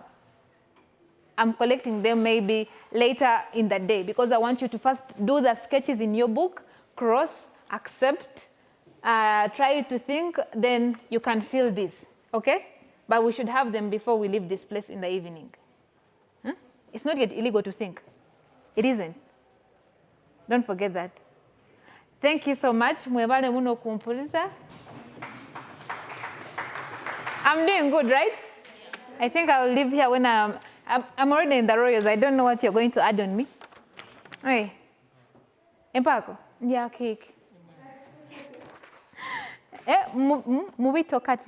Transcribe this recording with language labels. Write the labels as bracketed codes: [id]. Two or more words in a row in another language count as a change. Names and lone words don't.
[en] I'm collecting them maybe later in the day because I want you to first do the sketches in your book, cross, accept, try to think, then you can fill this, okay? But we should have them before we leave this place in the evening. Huh? It's not yet illegal to think. It isn't. Don't forget that. Thank you so much. [lg] Mwebale muno kumpulisa. [en] I'm doing good, right? I think I'll leave here when I'm already in the Royals. I don't know what you're going to add on me. Hey. Empako? Yeah, cake. Movie tokati?